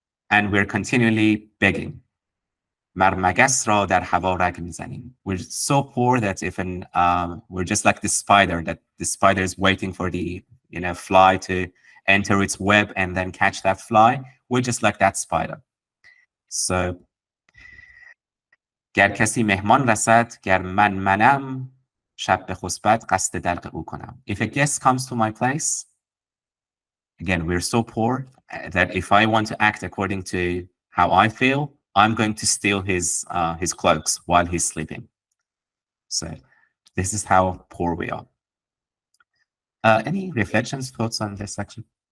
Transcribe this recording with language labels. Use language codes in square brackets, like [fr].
[en] And we're continually begging. [fa] Mar magas ra dar hawa rag mizanim. [en] We're so poor that we're just like the spider, that the spider is waiting for the fly to enter its web and then catch that fly. We're just like that spider. So [fa] گر کسی مهمان رسد گر منم شب به خسبت قصد دلق او کنم. [en] If a guest comes to my place, again, we're so poor that if I want to act according to how I feel, I'm going to steal his cloaks while he's sleeping. So this is how poor we are. Any reflections, thoughts on this section?